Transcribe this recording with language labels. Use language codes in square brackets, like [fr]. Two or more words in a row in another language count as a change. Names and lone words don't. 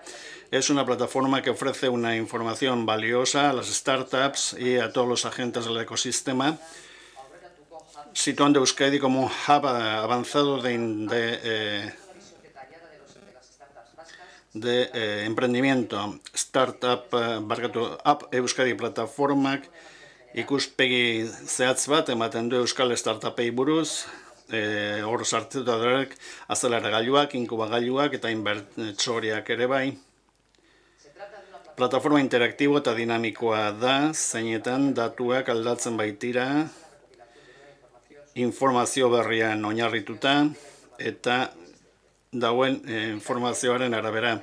[es] Es una plataforma que ofrece una información valiosa a las startups y a todos los agentes del ecosistema situando a Euskadi como un hub avanzado de emprendimiento. [eu] Startup App Euskadi plataformak ikuspegi zehatz bat ematen du Euskal Startupei buruz, hor sartuta darek azeleragailuak, inkubagailuak eta inbertsoriak ere bai. Plataforma interaktibo eta dinamikoa da, zeinetan datuak aldatzen baitira, informazio berrian oinarrituta eta dauen informazioaren arabera.